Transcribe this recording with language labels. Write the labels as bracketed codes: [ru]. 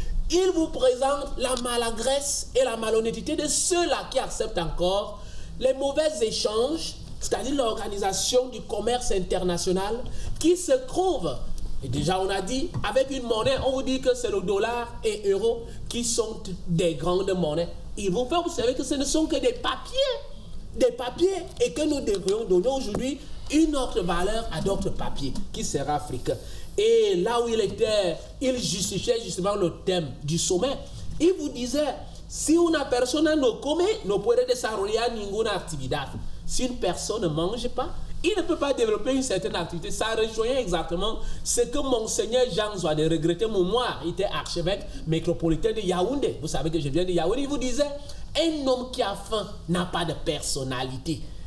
[fr] Il vous présente la maladresse et la malhonnêteté de ceux-là qui acceptent encore les mauvais échanges, c'est-à-dire l'Organisation du commerce international qui se trouve, et déjà on a dit, avec une monnaie, on vous dit que c'est le dollar et euro qui sont des grandes monnaies. Il vous fait observer que ce ne sont que des papiers, et que nous devrions donner aujourd'hui une autre valeur à d'autres papiers, qui sera africain. Et là où il était, il justifiait justement le thème du sommet. Il vous disait, [es] si una persona no come, no puede desarrollar ninguna actividad. [fr] Si une personne ne mange pas, il ne peut pas développer une certaine activité. Ça rejoint exactement ce que Monseigneur Jean Zouade, de regretter mémoire, il était archevêque métropolitain de Yaoundé. Vous savez que je viens de Yaoundé. Il vous disait, un homme qui a faim n'a pas de personnalité.